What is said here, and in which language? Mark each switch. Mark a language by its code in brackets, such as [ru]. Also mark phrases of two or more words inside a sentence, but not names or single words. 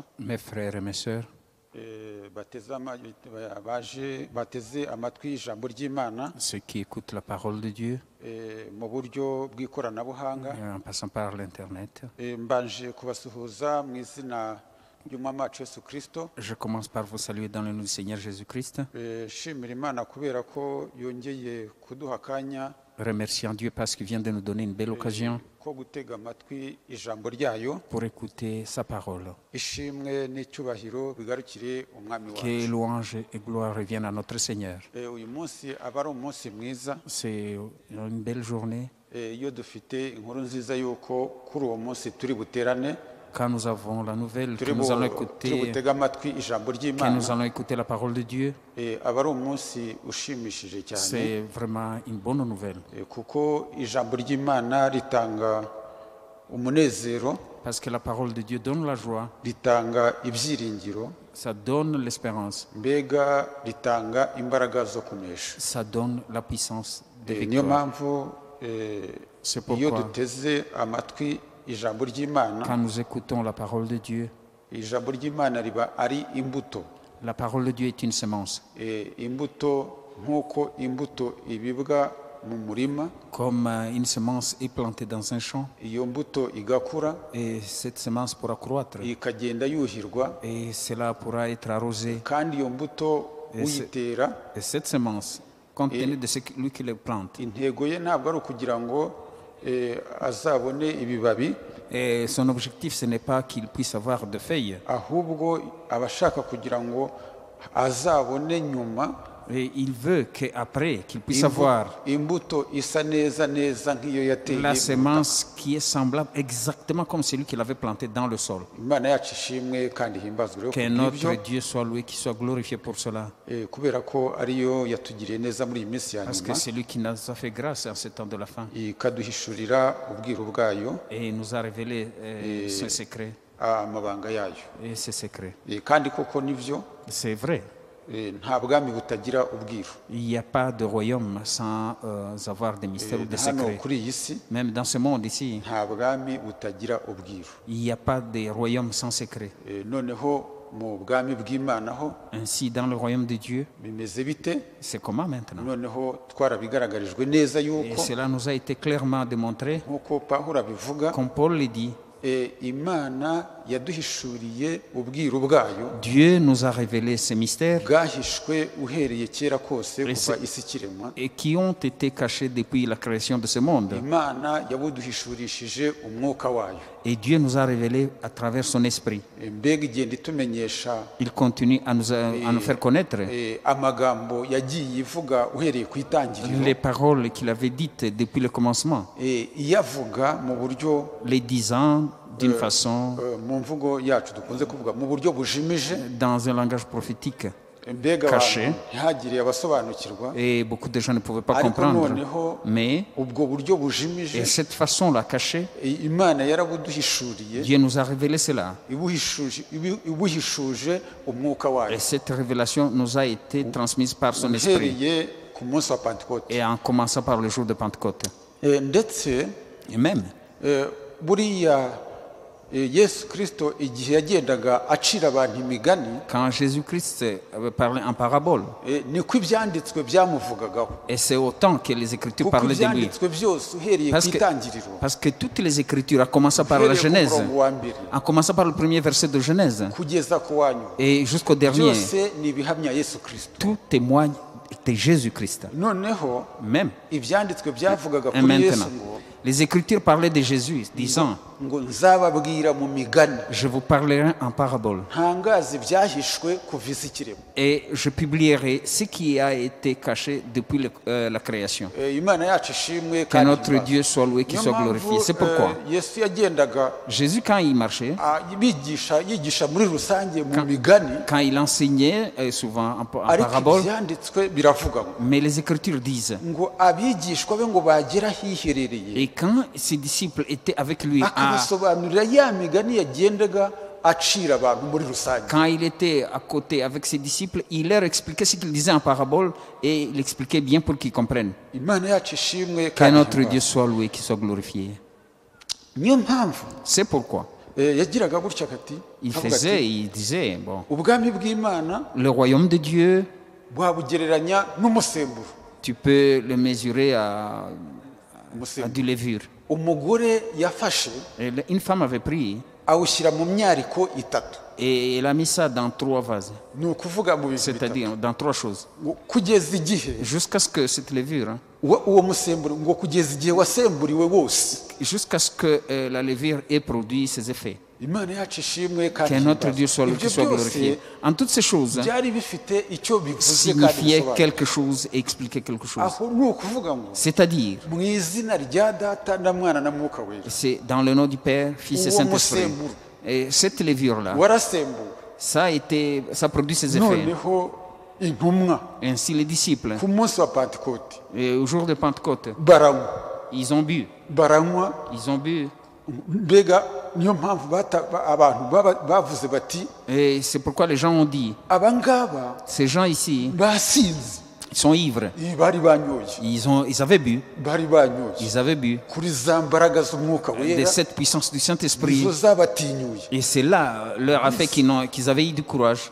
[fr] mes frères et mes sœurs, [rw] bateze amatwi y'ijambo ry'Imana [fr] ceux qui écoutent la parole de Dieu [rw] mu buryo bw'ikoranabuhanga [fr] en passant par l'internet. [rw] mbanje kubasuhuza mu izina ry'Umwami wacu Yesu Kristo. [fr] Je commence par vous saluer dans le nom du Seigneur Jésus-Christ, [rw] shimira Imana kubera ko yongeye kuduha akanya [fr] remerciant Dieu parce qu'il vient de nous donner une belle occasion [rw] ko gutega amatwi ijambo ryayo, [fr] pour écouter sa parole. [rw] ishimwe n'icyubahiro bigarukire umwami [fr] Que [rw] wacu. [fr] louange et gloire reviennent à notre Seigneur. [rw] Uyu munsi aba ari umunsi mwiza [fr] C'est une belle journée [rw] iyo dufite inkuru nziza y'uko kuri uwo munsi turi buterane [fr] Quand nous avons la nouvelle que [rw] turi [fr] nous allons [rw] turi [fr] écouter, [rw] butega amatwi ijambo [fr] que nous [rw] ry'Imana, [fr] allons écouter la parole de Dieu, [rw] aba ari umunsi ushimishije cyane, [fr] c'est vraiment une bonne nouvelle. [rw] kuko ijambo ry'Imana ritanga umunezero, [fr] Parce que la parole de Dieu donne la joie, [rw] ritanga ibyiringiro, [fr] ça donne l'espérance, [rw] mbega ritanga imbaraga zo kunesha. [fr] ça donne la puissance de [rw] Niyo [fr] victoire. [rw] mpamvu [fr] C'est [rw] iyo [fr] pourquoi, [rw] duteze amatwi ijambo ry'Imana, [fr] quand nous écoutons la parole de Dieu, [rw] ijambo ry'Imana riba ari imbuto. [fr] la parole de Dieu est une semence. [rw] Imbuto nk'uko imbuto ibibwa mu murima, [fr] Comme une semence est plantée dans un champ, [rw] iyo mbuto igakura [fr] et cette semence pourra croître, [rw] ikagenda yuhirwa, [fr] et cela pourra être arrosé. [rw] kandi iyo mbuto uyitera [fr] Et cette semence, compte tenu de celui qui le plante, [rw] intego ye ntabwo ari ukugira ngo azabone ibibabi, [fr] et son objectif, ce n'est pas qu'il puisse avoir de feuilles, [rw] ahubwo aba ashaka kugira ngo azabone nyuma [fr] et il veut qu'après, qu'il puisse avoir [rw] imbuto isa neza neza nk'iyo yateye [fr] la [rw] mu [fr] semence qui est semblable exactement comme celui qu'il avait planté dans le sol. [rw] butaka. Imana yacu ishimwe kandi himbazwe rero [fr] Que [rw] kubw'ibyo, [fr] notre Dieu soit loué, qu'il soit glorifié pour cela. [rw] kubera ko ariyo yatugiriye neza muri iyi minsi ya [fr] Parce que [rw] nyuma, [fr] c'est lui qui nous a fait grâce en ce temps de la fin [rw] ikaduhishurira ubwiru bwayo, [fr] et nous a révélé ses secrets. [rw] amabanga yayo. [fr] Et ses secrets. [rw] Kandi koko nivyo, [fr] C'est vrai. [rw] nta bwami butagira ubwiru. [fr] Il n'y a pas de royaume sans avoir des mystères ou des [rw] Hano [fr] secrets. [rw] kuri iyi si [fr] Même dans ce monde ici, [rw] nta bwami butagira ubwiru. [fr] il n'y a pas de royaume sans secret. [rw] Noneho mu bwami bw'Imana ho [fr] Ainsi, dans le royaume de Dieu, [rw] bimeze bite? [fr] c'est comment maintenant? [rw] Noneho twarabigaragarijwe neza [fr] Et [rw] yuko [fr] cela nous a été clairement démontré, [rw] nk'uko Pawulo abivuga, [fr] comme Paul le dit, [rw] Imana yaduhishuriye ubwiru bwayo [fr] Dieu nous a révélé ces mystères [rw] bwahishwe uhereye kera kose kuva [fr] c'est- [rw] isi ikiremwa. [fr] et qui ont été cachés depuis la création de ce monde. [rw] Imana yabuduhishurishije umwuka wayo. [fr] Et Dieu nous a révélé à travers son esprit. [rw] Mbega igenda itumenyesha [fr] Il continue à nous faire connaître [rw] amagambo yagiye ivuga uhereye ku itangiriro, [fr] les paroles qu'il avait dites depuis le commencement, [rw] iyavuga mu buryo [fr] les disant d'une façon, [rw] mu mvugo yacu dukunze kuvuga mu buryo bujimije, [fr] dans un langage prophétique. [rw] mbega [fr] Caché. [rw] abantu ntihagire abasobanukirwa, [fr] Et beaucoup de gens ne pouvaient pas [rw] ariko [fr] comprendre. [rw] noneho [fr] Mais, [rw] ubwo buryo bujimije [fr] et cette façon-là cachée, [rw] Imana yarabuduhishuriye, [fr] Dieu nous a révélé cela. [rw] ibuhishuje umwuka wayo [fr] Et cette révélation nous a été transmise par son esprit. [rw] uhereye ku munsi wa Pentekote. [fr] Et en commençant par le jour de Pentecôte. [rw] Ndetse [fr] Et même, [rw] buriya Yesu Kristo igihe yagendaga acira abantu imigani, [fr] quand Jésus-Christ avait parlé en parabole, [rw] niko ibyanditswe byamuvugagaho, [fr] et c'est autant que les Écritures [rw] kuko [fr] parlaient de lui. [rw] ibyanditswe byose uhereye ku [fr] Parce que, [rw] itangiriro, [fr] parce que toutes les Écritures, en commençant par la [rw] uhereye ku [fr] Genèse, [rw] murongo wa mbere [fr] en commençant par le premier verset de Genèse, [rw] kugeza ku wa nyuma, [fr] et jusqu'au dernier, [rw] byose ni ibihamya Yesu Kristo. [fr] tout témoigne de Jésus-Christ. [rw] Noneho [fr] Même. [rw] ibyanditswe byavugaga [fr] Et [rw] kuri Yesu [fr] maintenant, [rw] ngo [fr] les Écritures parlaient de Jésus, disant, [rw] ngo nzababwira mu migani, [fr] je vous parlerai en parabole, [rw] ntangaza ibyahishwe kuva isi ikiremwa. [fr] et je publierai ce qui a été caché depuis la création. [rw] Imana yacu ishimwe [fr] Que [rw] kandi [fr] notre [rw] himbazwe. [fr] Dieu soit loué, qu'il [rw] Niyo [fr] soit [rw] mpamvu, [fr] glorifié. C'est pourquoi [rw] Yesu yagendaga [fr] Jésus, quand il marchait, [rw] yigisha muri rusange mu migani, [fr] quand il enseignait, souvent en [rw] ariko [fr] parabole, [rw] ibyanditswe biravuga ngo [fr] mais les Écritures disent, [rw] ngo abigishwa be ngo bagera hiherereye, [fr] et quand ses disciples étaient avec lui, [rw] akabasobanurira ya migani yagendaga acira abantu muri rusange. [fr] quand il était à côté avec ses disciples, il leur expliquait ce qu'il disait en parabole et il expliquait bien pour qu'ils comprennent. [rw] Imana yacu ishimwe [fr] Que [rw] kandi [fr] notre [rw] himbazwe. [fr] Dieu soit loué, qu'il soit glorifié. [rw] Niyo mpamvu [fr] C'est pourquoi [rw] yagiraga gutya ati, [fr] il [rw] avuga [fr] faisait, [rw] ati, [fr] il disait, bon, [rw] ubwami bw'Imana [fr] le royaume de Dieu, [rw] bwabugereranya n'umusemburo. [fr] tu peux le mesurer à [rw] Umusemburo. [fr] du levure. [rw] Umugore yafashe [fr] Et une femme avait pris [rw] awushyira mu myariko itatu, [fr] et elle a mis ça dans 3 vases, [rw] ni ukuvuga mu bintu bitatu, [fr] c'est-à-dire dans 3 choses, [rw] ngo kugeza igihe [fr] jusqu'à ce que cette levure, [rw] uwo musemburo, ngo kugeza igihe wasemburiwe wose, [fr] jusqu'à ce que la levure ait produit ses effets. [rw] imana yacu ishimwe kandi [fr] Que notre Dieu soit, [rw] ibyo [fr] soit [rw] byose [fr] glorifié. En toutes ces choses, [rw] byari bifite icyo bivuze kandi [fr] signifiait [rw] bisobanura. [fr] quelque chose et expliquait quelque chose. [rw] aho ni ukuvuga ngo [fr] C'est-à-dire, [rw] mu izina rya data na mwana na mwuka wera [fr] c'est dans le nom du Père, Fils et [rw] Uwo [fr] Saint-Esprit. [rw] musemburo [fr] Et cette levure-là, [rw] warasembuwe [fr] ça produit ses effets. [rw] noneho intumwa [fr] Ainsi, les disciples, [rw] ku munsi wa pentekote [fr] et au jour de Pentecôte, [rw] baranywa [fr] ils ont bu. Ils ont bu. [rw] mbega niyo mpamvu abantu bavuze bati [fr] Et c'est pourquoi les gens ont dit, [rw] aba ngaba [fr] ces gens ici, [rw] basinze [fr] ils sont ivres. [rw] bari banyoye [fr] Ils avaient bu. [rw] bari banyoye [fr] Ils avaient bu [rw] kuri za mbaraga z'umwuka [fr] de [rw] wera [fr] cette puissance du Saint-Esprit. [rw] nizo zabatinyuye [fr] Et c'est là leur a fait qu'ils avaient eu du courage.